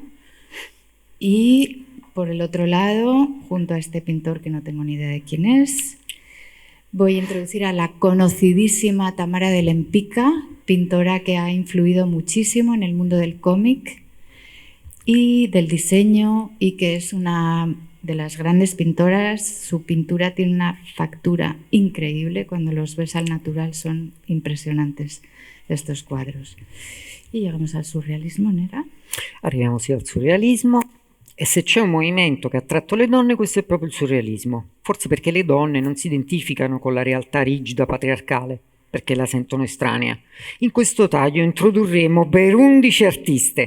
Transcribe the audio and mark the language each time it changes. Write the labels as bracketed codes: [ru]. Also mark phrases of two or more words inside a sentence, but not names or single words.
[es] Y por el otro lado, junto a este pintor que no tengo ni idea de quién es, voy a introducir a la conocidísima Tamara de Lempicka, pintora que ha influido muchísimo en el mundo del cómic y del diseño, y que es una de las grandes pintoras. Su pintura tiene una factura increíble, cuando los ves al natural son impressionantes estos quadros. E llegamos al surrealismo, Nera? [it] Arriviamo sì al surrealismo, e se c'è un movimento che ha attratto le donne, questo è proprio il surrealismo. Forse perché le donne non si identificano con la realtà rigida patriarcale, perché la sentono estranea. In questo taglio introdurremo per 11 artiste.